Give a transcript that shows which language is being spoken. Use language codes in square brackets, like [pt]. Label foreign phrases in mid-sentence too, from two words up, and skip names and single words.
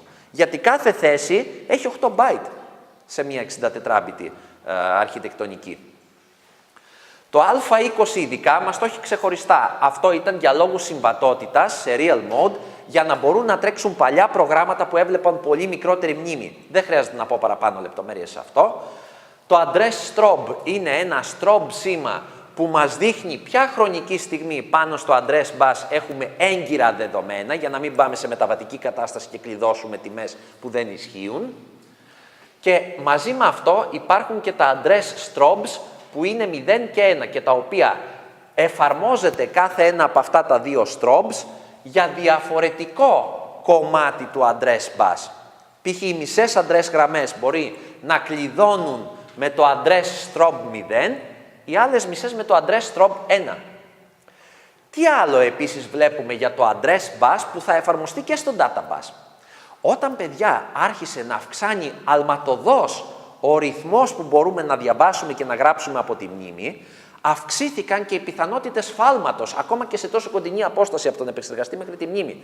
[el] Γιατί κάθε θέση έχει 8 byte σε μια 64 bit αρχιτεκτονική. Το α20 ειδικά μας το έχει ξεχωριστά. Αυτό ήταν για λόγους συμβατότητας σε [en] real mode [el] για να μπορούν να τρέξουν παλιά προγράμματα που έβλεπαν πολύ μικρότερη μνήμη. Δεν χρειάζεται να πω παραπάνω λεπτομέρειες σε αυτό. Το [en] address strobe [el] είναι ένα strobe σήμα που μας δείχνει ποια χρονική στιγμή πάνω στο [en] address bus [el] έχουμε έγκυρα δεδομένα για να μην πάμε σε μεταβατική κατάσταση και κλειδώσουμε τιμές που δεν ισχύουν. Και μαζί με αυτό υπάρχουν και τα [en] address strobes [el] που είναι 0 και 1 και τα οποία εφαρμόζεται κάθε ένα από αυτά τα δύο strobes για διαφορετικό κομμάτι του [en] address bus. [el] Π.χ. οι μισές address γραμμές μπορεί να κλειδώνουν με το [en] address strobe [el] 0, οι άλλες μισές με το [en] address strobe [el] 1. Τι άλλο επίσης βλέπουμε για το [en] address bus [el] που θα εφαρμοστεί και στο [en] data bus. [el] Όταν, παιδιά, άρχισε να αυξάνει αλματωδώς ο ρυθμός που μπορούμε να διαβάσουμε και να γράψουμε από τη μνήμη, αυξήθηκαν και οι πιθανότητες σφάλματος, ακόμα και σε τόσο κοντινή απόσταση από τον επεξεργαστή μέχρι τη μνήμη.